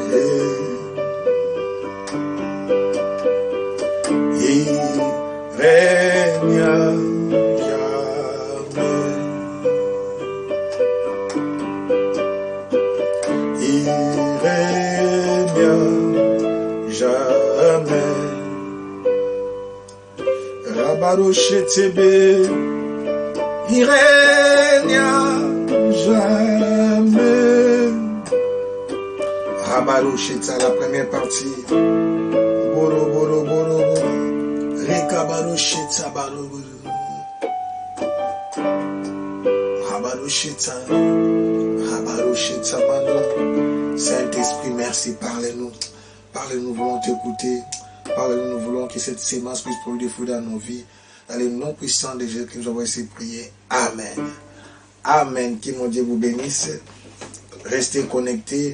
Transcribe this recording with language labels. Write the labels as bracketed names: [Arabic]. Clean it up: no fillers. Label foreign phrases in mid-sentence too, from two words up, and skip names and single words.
[French] Il règne Rabaroshitebe, il règne jamais. Rabaroshita, la première partie. Boro, boro, boro, boro. Rekabaroshita, baro, boro. Rabaroshita, Rabaroshita, mano. Saint-Esprit, merci, parlez-nous. Parlez-nous, nous voulons t'écouter. Parlez-nous, nous voulons que cette sémence puisse produire des fruits dans nos vies. Dans le nom puissant de Jésus que nous avons essayé de prier. Amen. Amen. Que mon Dieu vous bénisse. Restez connectés.